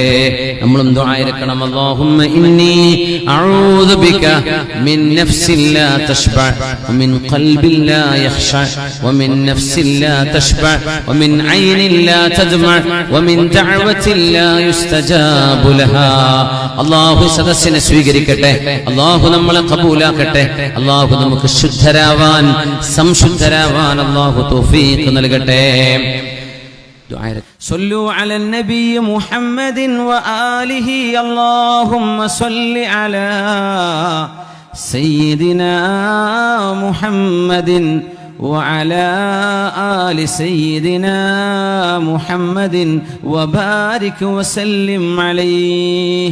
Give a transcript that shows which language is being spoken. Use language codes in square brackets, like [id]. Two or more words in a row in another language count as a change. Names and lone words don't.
[ml] നമ്മളും ദുആ ഇറക്കണം, [ar] اللهم إني أعوذ بك من نفس لا تشبع ومن قلب لا يخشع ومن نفس لا تشبع ومن عين لا تدمع ومن دعوة لا يستجاب لها. [ml] അല്ലാഹു സദസ്സിനെ സ്വീകരിക്കട്ടെ, അല്ലാഹു നമ്മളെ ഖബൂലാക്കട്ടെ, അല്ലാഹു നമുക്ക് ശുദ്ധരാവാൻ സംശുദ്ധരാവാൻ അല്ലാഹു തൗഫീഖ് നൽകട്ടെ. [ar] صلوا على النبي محمد وآله اللهم صل على سيدنا محمد وعلى آل سيدنا محمد وبارك وسلم عليه.